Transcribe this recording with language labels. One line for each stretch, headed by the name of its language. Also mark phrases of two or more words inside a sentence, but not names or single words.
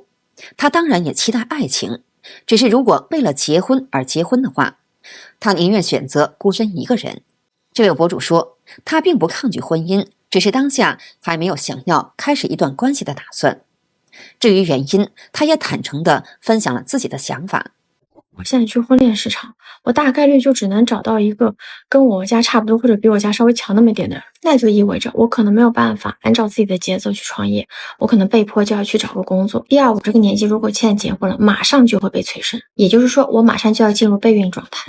Chinese: 他當然也期待愛情，只是如果為了結婚而結婚的話，他寧願選擇孤身一個人。這位博主說，他並不抗拒婚姻，只是當下還沒有想要開始一段關係的打算。至於原因，他也坦誠地分享了自己的想法。我現在去婚戀市场，我大概率就只能找到一个跟我家差不多或者比我家稍微强那么一点的人，那就意味着我可能没有办法按照自己的节奏去创业，我可能被迫就要去找个工作。第二，我这个年紀如果现在結婚了，馬上就會被催生，也就是說我馬上就要進入備孕狀態。